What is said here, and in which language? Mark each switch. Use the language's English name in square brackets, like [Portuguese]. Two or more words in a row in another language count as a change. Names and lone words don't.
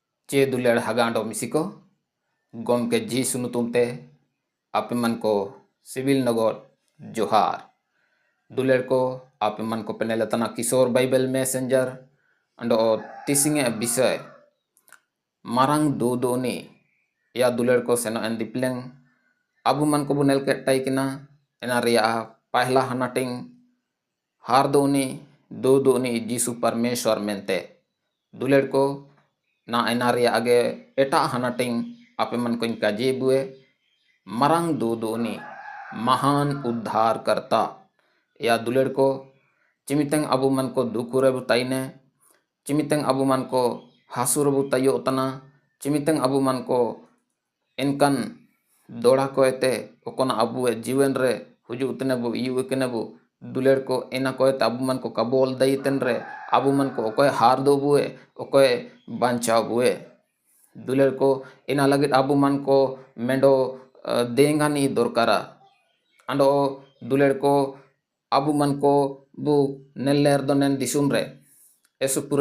[Mundari] चे दुलेड़ हगांडो मिसिको गोमके जी सुनुतुमते आपे मन को सिविल नगोर जोहार दुलेड़ को आपे मन को पेनेला तना किशोर बाइबल मैसेंजर अंडो तिसिंगे विषय मारंग दोनी या दुलेड़ को सेनो एन दिप्लेंग अबु मन को बुनेल के टाइकिना एना रिया पहला हनाटिंग हार दोनी जीसु परमेश्वर मेंते दुलेड़ को ना एना रिया आगे एटा हनाटिंग आपे मन को इनका जेबुए मरंग दोनी महान उद्धार करता या दुलेड़ को चिमितेंग अबु मन को दुकुरे बुताइने चिमितेंग अबु मन को हासुर बुतायो उतना चिमितेंग अबु मन को इनकन दोड़ा को एते ओकोना अबुए जीवन रे हुजु उतने बु यू कने बु दुलेड़ को एना को एते अबु मन को कबोल दईतन रे अबु मन को ओकोय हार दो बुए ओकोय बांचाव बुए दुलेड़ को एना लगित अबु मन को मेंडो देंगा नी दोरकारा अंडो दुलेड़ को अबु मन को बु नेल्लेर दो नेन दिसुम रे एसु पुरे